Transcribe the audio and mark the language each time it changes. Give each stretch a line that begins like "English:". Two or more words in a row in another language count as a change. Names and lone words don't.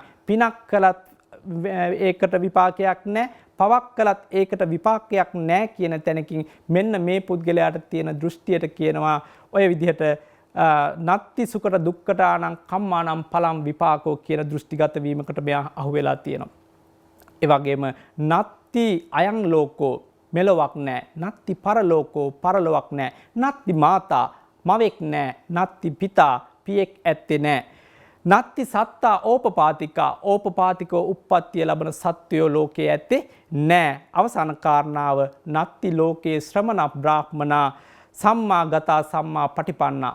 Sinhala: පිනක් කළත් ඒකට විපාකයක් නැහැ, පවක් කළත් ඒකට විපාකයක් නැහැ කියන තැනකින් මෙන්න මේ පුද්ගලයාට තියෙන දෘෂ්ටියට කියනවා ඔය විදිහට
Pali: නත්ති සුකට දුක්කටානං කම්මානං පලං විපාකෝ
Sinhala: කියන දෘෂ්ටිගත වීමකට මෙයා අහු වෙලා තියෙනවා. ඒ වගේම
Pali: නත්ති අයං ලෝකෝ,
Sinhala: මෙලොවක් නැහැ.
Pali: නත්ති පරලෝකෝ,
Sinhala: පරලොවක් නැහැ.
Pali: නත්ති මාතා,
Sinhala: මවෙක් නැහැ.
Pali: නත්ති පිතා,
Sinhala: පියෙක් ඇත්තේ නැහැ.
Pali: නත්ති සත්තා ඕපපාතිකා ඕපපාතිකෝ
Sinhala: උප්පත්තිය ලබන සත්වයෝ ලෝකයේ ඇත්තේ නෑ. අවසාන කාරණාව
Pali: නත්ති ලෝකයේ ශ්‍රමණ බ්‍රාහ්මනා සම්මා ගතා සම්මා පටිපන්නා.